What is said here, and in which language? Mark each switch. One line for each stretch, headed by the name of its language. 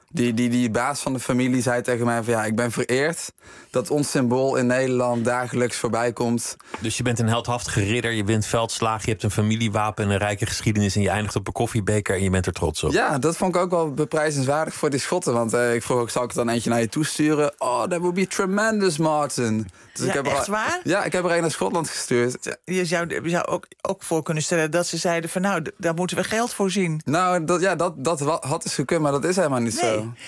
Dutch: Die baas van de familie zei tegen mij van ja, ik ben vereerd dat ons symbool in Nederland dagelijks voorbij komt. Dus je bent een heldhaftige ridder, je wint veldslagen, je hebt een familiewapen en een rijke geschiedenis en je eindigt op een koffiebeker en je bent er trots op. Ja, dat vond ik ook wel beprijzenswaardig voor die Schotten. Want ik vroeg ook, zal ik dan eentje naar je toesturen?
English: Oh, that would be tremendous, Martin.
Dutch: Dus ja, waar? Ja, ik heb er een naar Schotland gestuurd. Je zou ook voor kunnen stellen dat ze zeiden van nou, daar moeten we geld voor zien. Nou, dat had dus gekund, maar dat is helemaal niet zo.